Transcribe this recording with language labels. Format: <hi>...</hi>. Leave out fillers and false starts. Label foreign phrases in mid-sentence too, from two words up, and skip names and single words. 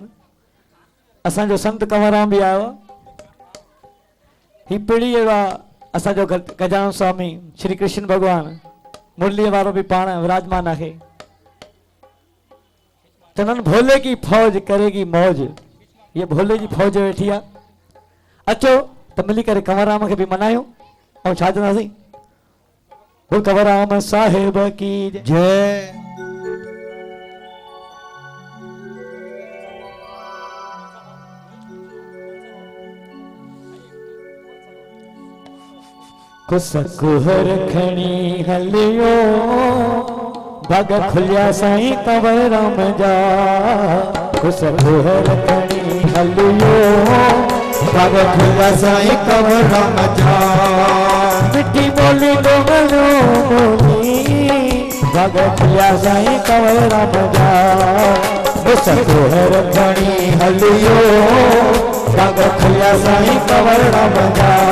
<sd>असांजो संत कंवरराम बि आयो ही पीढ़ी अहिड़ो आहे। असांजो गजानन स्वामी श्री कृष्ण भगवान मुरलीअ वारो बि पाण विराजमान आहे। चवनि</sd> <hi>भोले की फौज करेगी मौज,</hi> <sd>ये भोले जी फौज वेठी आहे। अचो त मिली करे कंवरराम खे बि मनायूं ऐं छा चवंदासीं,</sd> <hi>वो कंवरराम साहिब की जय।</hi> <sd>कुस कुहर खणी हलियो भग खुलिया साईं कंवरराम जा। कुस कुहर खणी हलियो भग खुलिया साईं कंवरराम जा। मिठी बोली डोगलो बोली भग खुलिया साईं कंवरराम जा। कुस कुहर खणी हलियो भग खुलिया साईं कंवरराम जा।</sd>